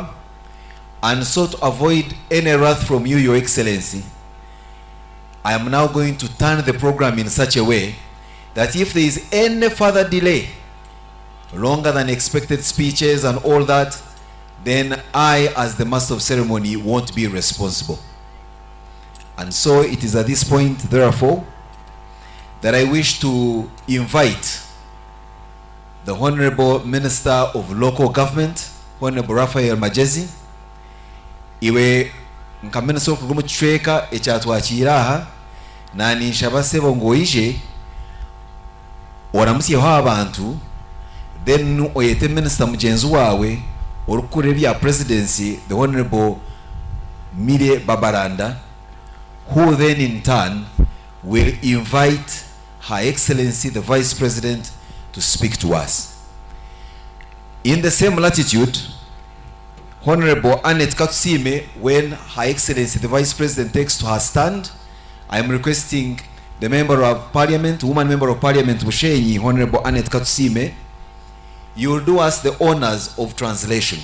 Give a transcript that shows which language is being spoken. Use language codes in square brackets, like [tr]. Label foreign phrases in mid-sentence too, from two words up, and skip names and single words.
[en] And so, to avoid any wrath from you, Your Excellency, I am now going to turn the program in such a way that if there is any further delay, longer than expected speeches and all that, then I, as the Master of Ceremony, won't be responsible. And so it is at this point, therefore, that I wish to invite the Honorable Minister of Local Government, Honorable Raphael Magezi, [nyn] iwe nka [en] Minister of [nyn] Kugumu Chweka ekyatwakira na nishabasebo ngoije oramusiye ho abantu, [en] then [nyn] oyete Minister mugenzi wawe orukure bya presidency, [en] the Honorable Mire Babaranda, who then in turn will invite Her Excellency the Vice President to speak to us. In the same latitude, Honorable Annette Katusime, when Her Excellency the Vice President takes to her stand, I am requesting the Member of Parliament, Woman Member of Parliament Bushenyi, Honorable Annette Katusime, you will do us the honors of translation.